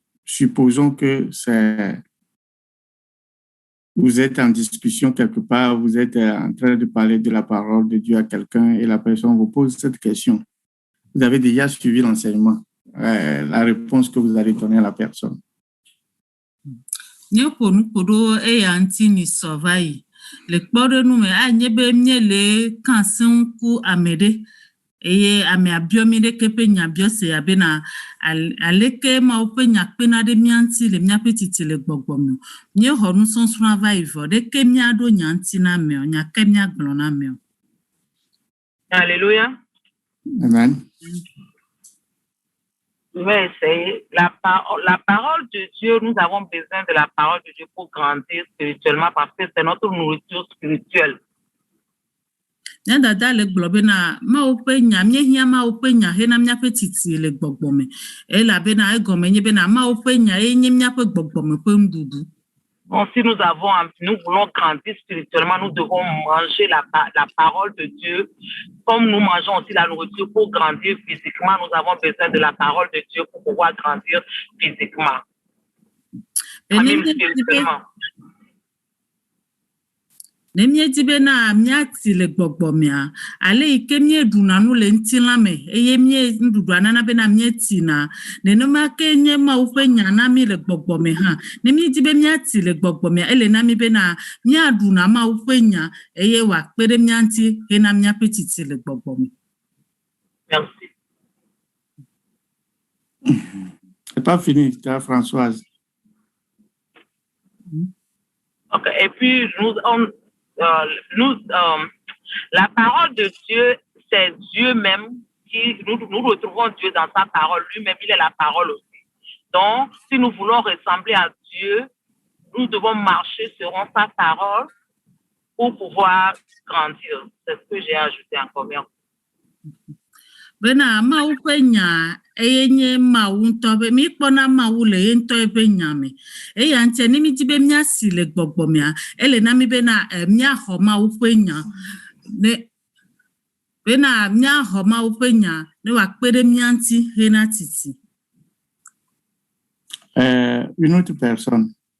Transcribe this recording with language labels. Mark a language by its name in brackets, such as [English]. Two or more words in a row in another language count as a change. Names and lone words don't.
[French] Supposons que vous êtes en discussion quelque part, vous êtes en train de parler de la parole de Dieu à quelqu'un et la personne vous pose cette question. Vous avez déjà suivi l'enseignement, la réponse que vous allez donner à la personne. [Ewe] Nye ƒo nu ƒo ɖo eya ŋuti ni sɔ va yi. Le kpɔɖeŋu me anye be míele ka asi ŋu ku ame ɖe eye amea biɔ mi ɖeke ƒe nya biɔ sea bena aleke Mawu ƒe nya kpena ɖe mía ŋuti le míaƒe titi le gbɔgbɔme. Míexɔ nusɔsrɔ̃ va yi vɔ ɖeke míaɖo nya ŋuti na amea, nyake míagblɔ na amea. [French] Alléluia. Amen. Je vais essayer. La parole de Dieu, nous avons besoin de la parole de Dieu pour grandir spirituellement parce que c'est notre nourriture spirituelle. [Ewe] Nya dada le gblɔ bena Mawu ƒe nya míehiã Mawu ƒe nya hena míaƒe titi le gbɔgbɔme. Elabena egɔme nye bena Mawu ƒe nya ye nye míaƒe gbɔgbɔme ƒe nuɖuɖu. [French] Bon, si nous voulons grandir spirituellement, nous devons manger la parole de Dieu. Comme nous mangeons aussi la nourriture pour grandir physiquement, nous avons besoin de la parole de Dieu pour pouvoir grandir physiquement. Même spirituellement. [Ewe] Ne míedi bena míati le gbɔgbɔmea, ale yi ke míeɖuna nu le ŋutilã me eye nuɖuɖua nana bena míetina, nenema ke nye Mawu ƒe nya na mí le gbɔgbɔme hã. Ne míedi be míati le gbɔgbɔmea, ele na mí bena míaɖuna Mawu ƒe nya eye wòakpe ɖe mía ŋuti hena míaƒe titi le gbɔgbɔme. [French] Merci. C'est pas fini, Françoise. Ok, et puis la parole de Dieu, c'est Dieu même qui nous retrouvons Dieu dans sa parole. Lui-même, il est la parole aussi. Donc, si nous voulons ressembler à Dieu, nous devons marcher selon sa parole pour pouvoir grandir. C'est ce que j'ai ajouté encore bien. [Ewe] Bena Mawu ƒe nya eye nye Mawu ŋutɔ be míkpɔna Mawu le ye ŋutɔ ƒe nya me. Eya ŋutia ne mídi be míasi le gbɔgbɔmea, ele na mí bena míaxɔ Mawu ƒe nya. Bena míaxɔ Mawu ƒe nya ne wòakpe ɖe mía ŋuti hena titi. [French] Une autre personne.